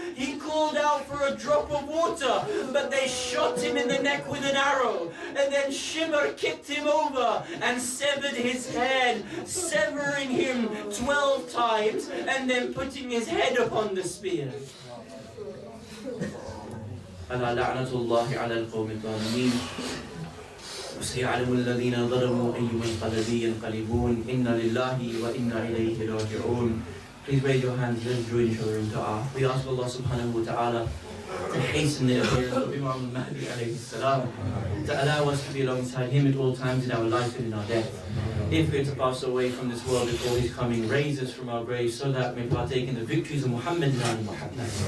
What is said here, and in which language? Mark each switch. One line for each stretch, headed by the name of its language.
English: He called out for a drop of water, but they shot him in the neck with an arrow. And then Shimr kicked him over and severed his head, severing him 12 times and then putting his head upon the spear."
Arabic: ألا لعنة الله على القوم الظالمين وسيعلم الذين ظلموا أي منقلب ينقلبون إنا لله وإنا إليه راجعون.
English: Please raise your hands, let's join each other in dua. We ask Allah
Arabic: subhanahu wa ta'ala
English: to hasten the appearance of Imam al-Mahdi
Arabic: alayhi salam,
English: to allow us to be alongside him at all times in our life and in our death. If we're to pass away from this world before his coming, raise us from our graves so that we partake in the victories of Muhammad and Muhammad.